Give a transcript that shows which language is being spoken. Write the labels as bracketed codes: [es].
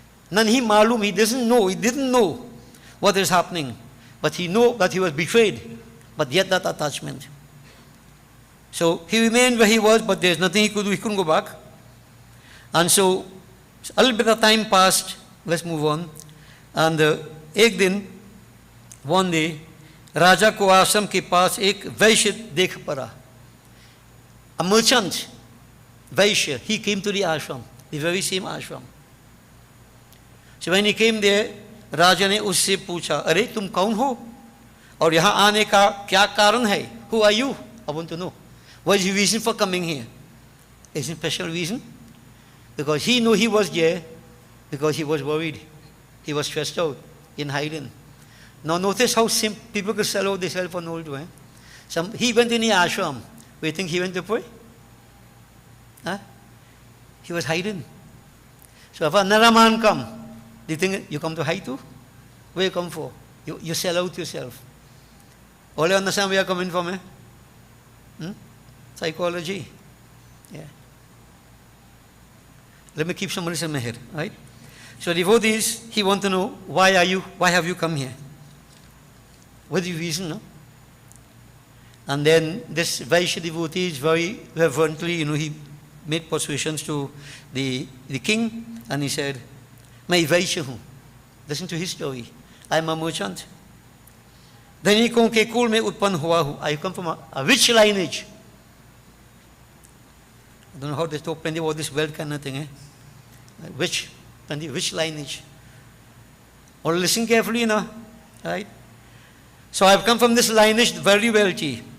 [hi] Nanhi malum, [en] he didn't know what is happening. But he knew that he was betrayed. But yet that attachment. So he remained where he was, but there's nothing he could do. He couldn't go back. And so a little bit of time passed. Let's move on. [hi] And एक दिन, [en] one day, [hi] राजा को आश्रम के पास एक वैश्य देख पड़ा. [en] A merchant, Vaishya, he came to the ashram, the very same ashram. So when he came there, [hi] राजा ने उससे पूछा, अरे तुम कौन हो? और यहाँ आने का क्या कारण है? [en] Who are you? I want to know. What is your reason for coming here? Is it a special reason? Because he knew he was there, because he was worried. He was stressed out, in hiding. Now notice how people could sell out themselves for no to. He went in the ashram. We think he went to pray? Huh? He was hiding. So if another man come, do you think you come to hide too? Where you come for? You sell out yourself. All you understand where you are coming from? Psychology. Yeah. Let me keep some money in my head, right? So devotees, he want to know, why have you come here? What is the reason, no? And then this Vaishya devotee is very reverently, he made persuasions to the king, and he said, [hi] मैं वैश्य हूँ. [en] Listen to his story. I am a merchant. [hi] धनिकों के कुल में उत्पन्न हुआ हूँ. [en] I come from a rich lineage. I don't know how they talk plenty about this wealth kind of thing. Rich lineage. Or listen carefully now. Right? So I have come from this lineage, very wealthy.